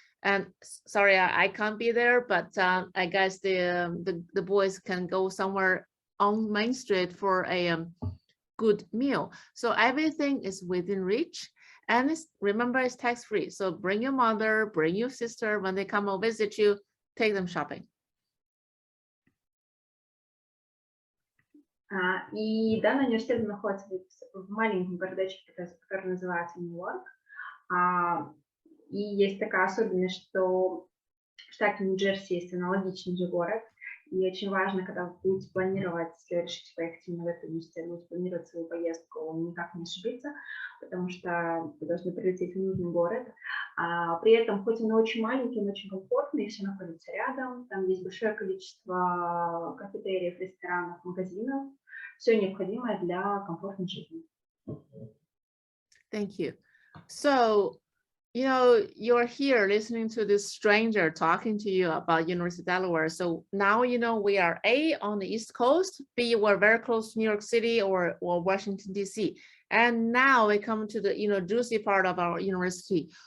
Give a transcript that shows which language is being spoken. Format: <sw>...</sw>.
<en>And sorry, I can't be there, but I guess the boys can go somewhere on Main Street for a good meal. So everything is within reach. And remember, it's tax-free. So bring your mother, bring your sister. When they come and visit you, take them shopping.</en> <ru>И данный университет находится в маленьком городочке, который называется Нью-Йорк. И есть такая особенность, что в штате Нью-Джерси есть аналогичный же город. И очень важно, когда вы будете планировать, если решите поехать именно в этот университет, будете планировать свою поездку, никак не ошибиться, потому что вы должны прилететь в нужный город. При этом, хоть он очень маленький, он очень комфортный, все находится рядом, там есть большое количество кафетериев, ресторанов, магазинов, все необходимое для комфортной жизни.</ru> <en>Thank you. So, you're here listening to this stranger talking to you about University of Delaware. So now we are A, on the East Coast, B, we're very close to New York City or Washington, D.C. And now we come to the juicy part of our university.</en>